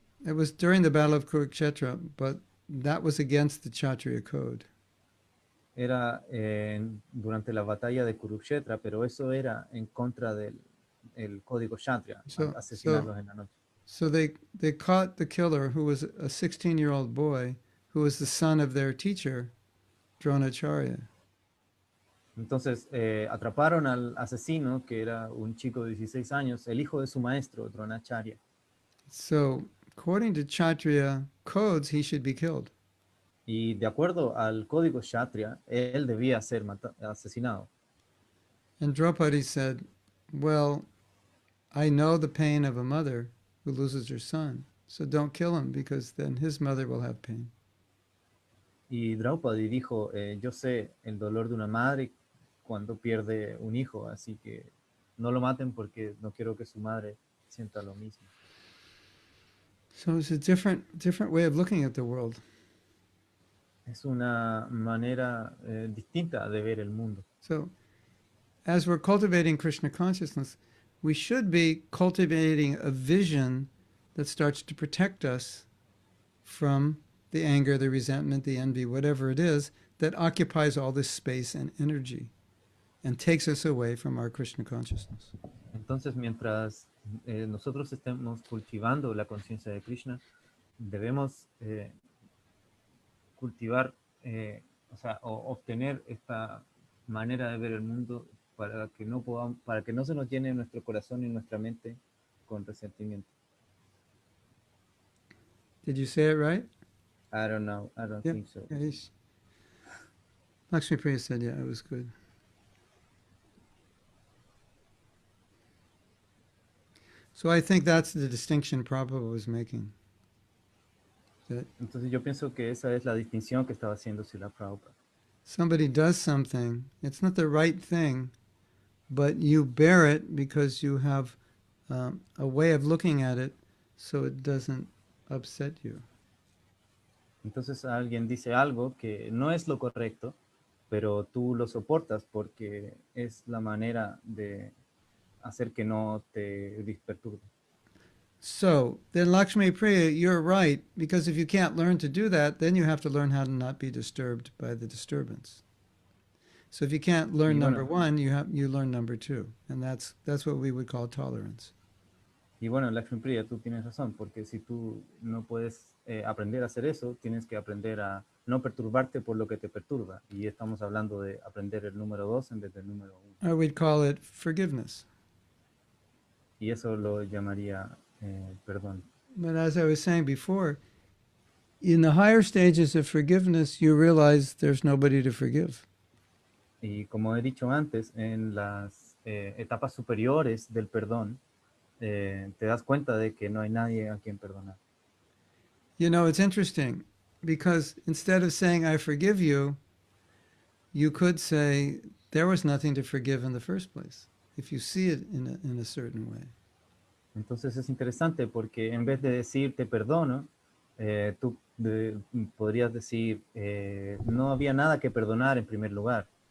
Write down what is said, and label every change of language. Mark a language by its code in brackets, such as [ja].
[en] So it was during the Battle of Kurukshetra, but that was against the Kshatriya code. [es] Era durante la batalla de Kurukshetra, pero eso era en contra del el código Kshatriya, asesinarlos en la noche. [en] So they caught the killer, who was a 16-year-old boy, who was the son of their teacher, Dronacharya. [es] Entonces atraparon al asesino, que era un chico de 16 años, el hijo de su maestro, Dronacharya. [en] So according to Kshatriya codes, he should be killed. [es] Y de acuerdo al código Kshatriya, él debía ser asesinado. [en] And Draupadi said, well, I know the pain of a mother who loses her son, so don't kill him because then his mother will have pain. [es] Y Draupadi dijo, yo sé el dolor de una madre cuando pierde un hijo, así que no lo maten porque no quiero que su madre sienta lo mismo. [en] So it's a different way of looking at the world. [es] Es una manera distinta de ver el mundo. [en] So as we're cultivating Krishna consciousness, we should be cultivating a vision that starts to protect us from the anger, the resentment, the envy, whatever it is, that occupies all this space and energy and takes us away from our Krishna consciousness. [es] Entonces, mientras nosotros estemos cultivando la conciencia de Krishna, debemos cultivar, o obtener esta manera de ver el mundo para que no se nos llene nuestro corazón y nuestra mente con resentimiento. [en] Did you say it right? I don't know. I don't think so. Yeah, Lakshmi Priya said, yeah, it was good. So I think that's the distinction Prabhupada was making. [es] Entonces yo pienso que esa es la distinción que estaba haciendo Srila Prabhupada. [en] Somebody does something, it's not the right thing, but you bear it because you have a way of looking at it so it doesn't upset you. [es] Entonces alguien dice algo que no es lo correcto, pero tú lo soportas porque es la manera de hacer que no te perturbe. [en] So then Lakshmi Priya, you're right, because if you can't learn to do that, then you have to learn how to not be disturbed by the disturbance. So if you can't learn number one, you learn number two, and that's what we would call tolerance. [es] Y bueno, Lakshmi Priya, tú tienes razón, porque si tú no puedes aprender a hacer eso, tienes que aprender a no perturbarte por lo que te perturba. Y estamos hablando de aprender el número 2 en vez del número 1. [en] Or we'd call it forgiveness. [es] Y eso lo llamaría perdón. [en] But as I was saying before, in the higher stages of forgiveness, you realize there's nobody to forgive. [es] Y como he dicho antes, en las etapas superiores del perdón, te das cuenta de que no hay nadie a quien perdonar. [en] You know, it's interesting because instead of saying, I forgive you, you could say, there was nothing to forgive in the first place, if you see it in a certain way. [es] Entonces es interesante porque en vez de decir te perdono, tú podrías decir no había nada que perdonar en primer lugar.